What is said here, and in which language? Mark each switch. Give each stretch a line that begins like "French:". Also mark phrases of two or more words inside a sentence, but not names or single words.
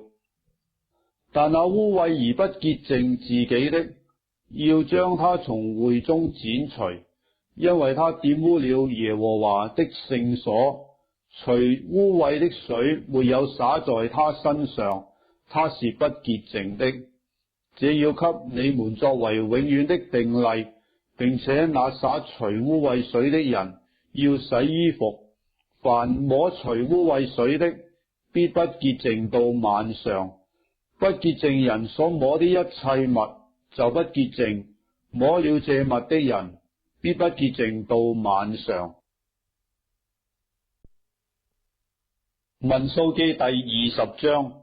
Chinese: 但那污穢而不潔淨自己的，要將他從會中剪除，因為他玷污了耶和華的聖所，除污穢的水沒有灑在他身上，他是不潔淨的。這要給你們作為永遠的定例，並且那灑除污穢水的人要洗衣服，凡摸除污穢水的，必不潔淨到晚上。不潔淨人所摸的一切物就不潔淨，摸了這物的人必不潔淨到晚上。民數記第20章。